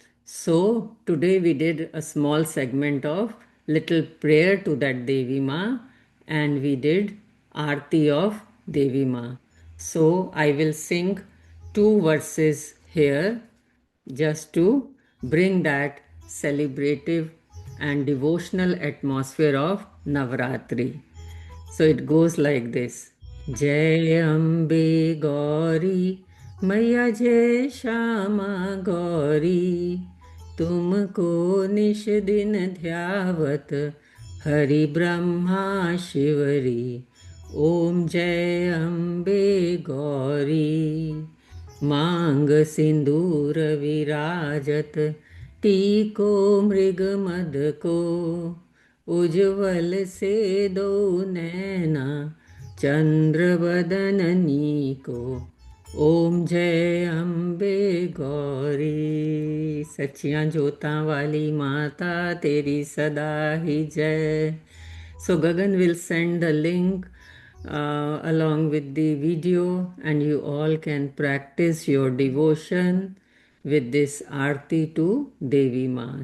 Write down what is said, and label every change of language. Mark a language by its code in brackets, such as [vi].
[en] So today we did a small segment of little prayer to that Devi Ma, and we did Aarti of Devi Ma. So I will sing 2 verses here just to bring that celebrative and devotional atmosphere of Navratri. So it goes like this. [hi] जय अम्बे गौरी मैया जय श्यामा गौरी तुमको निश दिन ध्यावत हरि ब्रह्मा शिवरी ओम जय अम्बे गौरी मांग सिंदूर विराजत टीको मृग मद को उज्ज्वल से दो नैना चंद्र बदननी को ओम जय अम्बे गौरी [pa] सच्चियां जोतां वाली माता तेरी सदा ही जय. [en] So Gagan will send the link along with the video, and you all can practice your devotion with this Aarti to Devi Ma.